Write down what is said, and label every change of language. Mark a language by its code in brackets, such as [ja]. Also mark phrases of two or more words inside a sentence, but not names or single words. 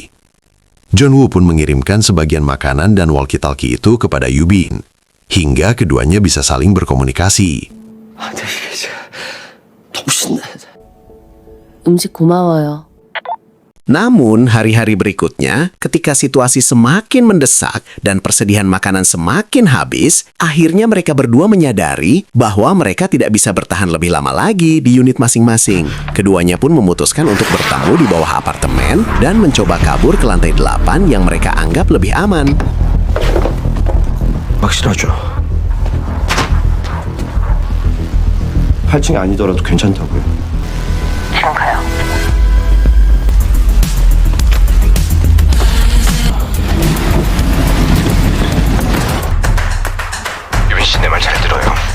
[id] John Woo pun mengirimkan sebagian makanan dan walkie-talkie itu kepada Yubin, hingga keduanya bisa saling berkomunikasi. [ko] 음식 고마워요. [id] Namun, hari-hari berikutnya, ketika situasi semakin mendesak dan persediaan makanan semakin habis, akhirnya mereka berdua menyadari bahwa mereka tidak bisa bertahan lebih lama lagi di unit masing-masing. Keduanya pun memutuskan untuk bertemu di bawah apartemen dan mencoba kabur ke lantai 8 yang mereka anggap lebih aman. [ko] 확실하죠. 8층이 아니더라도 괜찮다고요. 지금 가요. 유빈 씨 내 말 잘 들어요.